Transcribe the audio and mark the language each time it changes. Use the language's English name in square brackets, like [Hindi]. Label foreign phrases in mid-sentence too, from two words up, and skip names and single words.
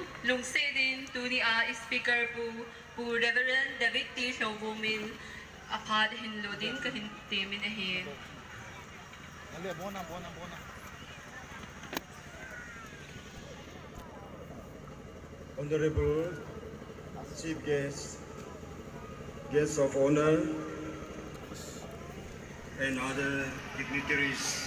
[Thado Chin] lung sedin tuni speaker pu Reverend David T. Shovumin akad hinlodin kahintimin ahin. [English] Honorable Chief Guest, Guests of Honor, and other dignitaries.